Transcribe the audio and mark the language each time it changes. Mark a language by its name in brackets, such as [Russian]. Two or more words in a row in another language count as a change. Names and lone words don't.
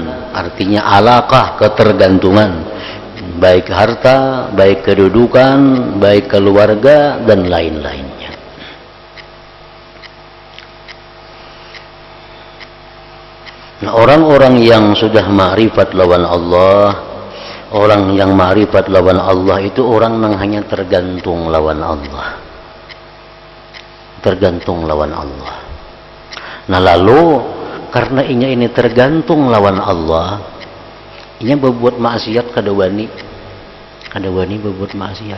[Indonesian] Artinya alaqah, ketergantungan. Baik harta, baik kedudukan, baik keluarga, dan lain-lainnya. [Banjar] Nah, orang-orang yang sudah ma'rifat lawan Allah, orang yang ma'rifat lawan Allah itu orang yang hanya tergantung lawan Allah. Tergantung lawan Allah. Nah lalu, karena ini tergantung lawan Allah, inya berbuat maksiat kada wani berbuat maksiat.